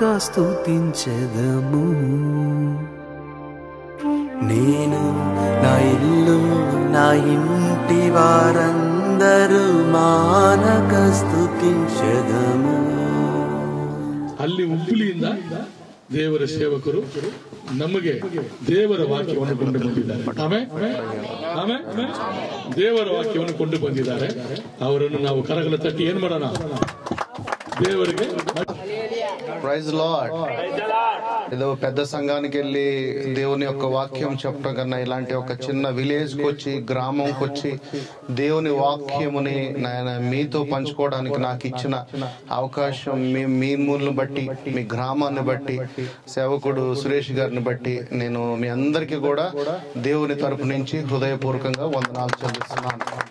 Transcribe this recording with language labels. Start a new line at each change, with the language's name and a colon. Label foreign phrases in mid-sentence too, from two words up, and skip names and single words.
Telugu: స్తుతించెదము. నేను, నా ఇల్లు, నా ఇంటి వారందరూ మానక స్తుతించెదము.
Kannada: ಅಲ್ಲಿ ಉಪ್ಪುಲಿಯಿಂದ ದೇವರ ಸೇವಕರು ನಮಗೆ ದೇವರ ವಾಕ್ಯವನ್ನು ಕೊಂಡು ಬಂದಿದ್ದಾರೆ. ಆಮೇಲೆ ದೇವರ ವಾಕ್ಯವನ್ನು ಕೊಂಡು ಬಂದಿದ್ದಾರೆ. ಅವರನ್ನು ನಾವು ಕರಗಳ ತಟ್ಟಿ ಏನ್ ಮಾಡೋಣ?
Telugu: దేవుడికి
English: Praise Lord.
Telugu: ఏదో పెద్ద సంఘానికి వెళ్ళి దేవుని యొక్క వాక్యం చెప్పడం కన్నా ఇలాంటి ఒక చిన్న విలేజ్కి వచ్చి, గ్రామంకి వచ్చి దేవుని వాక్యముని నాయన మీతో పంచుకోవడానికి నాకు ఇచ్చిన అవకాశం, మీ మూలను బట్టి, మీ గ్రామాన్ని బట్టి, సేవకుడు సురేష్ గారిని బట్టి నేను మీ అందరికీ కూడా దేవుని తరపు నుంచి హృదయపూర్వకంగా వందనాలు చెల్లిస్తున్నాను.